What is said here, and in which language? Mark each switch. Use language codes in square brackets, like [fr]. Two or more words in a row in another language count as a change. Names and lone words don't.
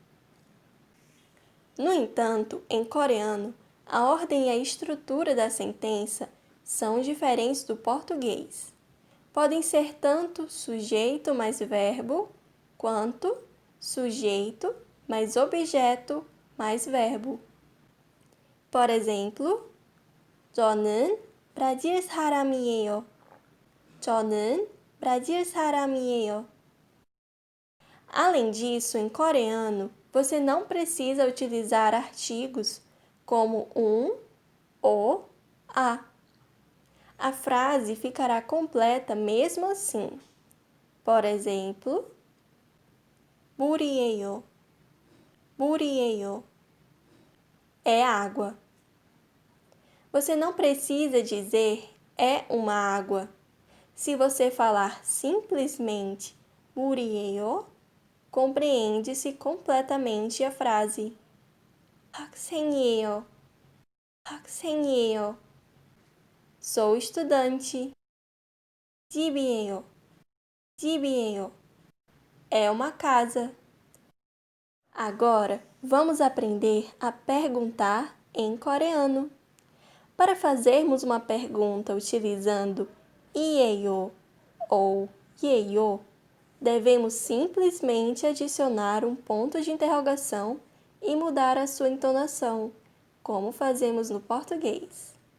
[pt] No entanto, em coreano, a ordem e a estrutura da sentença são diferentes do português. Podem ser tanto sujeito mais verbo, quanto sujeito mais objeto mais verbo. Por exemplo, [ko] 저는 브라질 사람이에요. 저는 브라질 사람이에요. [pt] Além disso, em coreano, você não precisa utilizar artigos como o, a. A frase ficará completa mesmo assim. Por exemplo, [ko] 물이에요. 물이에요. [pt] É água. Você não precisa dizer é uma água. Se você falar simplesmente 물이에요, compreende-se completamente a frase. [ko] 학생이에요. 학생이에요. [pt] Sou estudante. [ko] 집이에요. 집이에요. [pt] É uma casa. Agora, vamos aprender a perguntar em coreano. Para fazermos uma pergunta utilizando 이에요 ou 예요, devemos simplesmente adicionar um ponto de interrogação e mudar a sua entonação, como fazemos no português.